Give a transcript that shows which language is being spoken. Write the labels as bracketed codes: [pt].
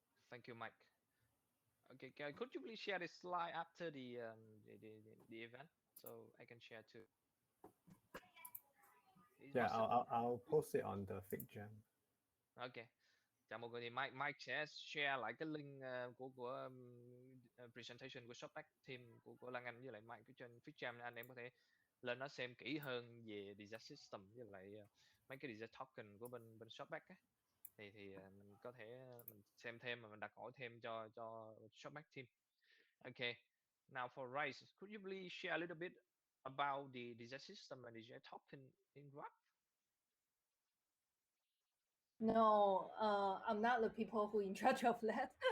[en] Thank you, Mike. Okay, could you please share the slide after the event so I can share too? Yeah, I'll post it on the FigJam. Okay. [vi] Chào mọi người, thì Mike sẽ share lại cái link của presentation của Shopback team của Lan Anh với lại Mike trên FigJam, anh em có thể lên nó xem kỹ hơn về design system với lại mấy cái design token của bên Shopback á. Thì mình có thể mình xem thêm mà mình đặt hỏi thêm cho Shopback team. [en] Okay. Now for Rice, could you please share a little bit about the design system and design token in Grab? No, I'm not the people who in charge of that.